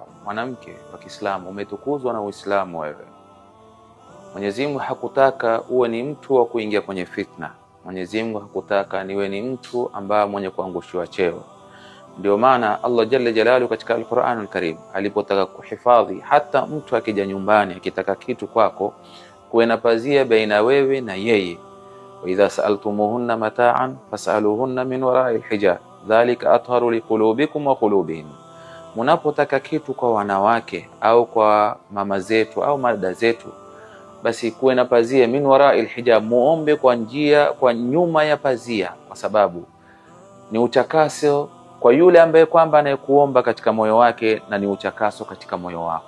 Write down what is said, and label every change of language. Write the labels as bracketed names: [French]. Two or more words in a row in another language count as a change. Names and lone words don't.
[Swahili] Mwanamke wa Kiislamu umetukuzwa na Uislamu wewe. Mwenyezi Mungu hakutaka uwe ni mtu wa kuingia kwenye fitna. Mwenyezi Mungu hakutaka niwe ni mtu ambaye mwenye kuangushiwa cheo. Ndio maana Allah [Arabic] جل جلاله [Swahili] katika Al-Qur'an Al-Karim alipotaka kuhifadhi hata mtu akija nyumbani akitaka kitu kwako, kuwe na pazia baina wewe na yeye. [Arabic] وإذا سألتموهن متاعا فاسألوهن من وراء الحجاب ذلك أطهر لقلوبكم وقلوبهم. [Swahili] Mnapotaka kitu kwa wanawake au kwa mama zetu au madada zetu, basi kuwe na pazia [Arabic] من وراء الحجاب, [Swahili] muombe kwa nyuma ya pazia, kwa sababu ni utakaso kwa yule ambaye kwamba anayekuomba katika moyo wake na ni utakaso katika moyo wako.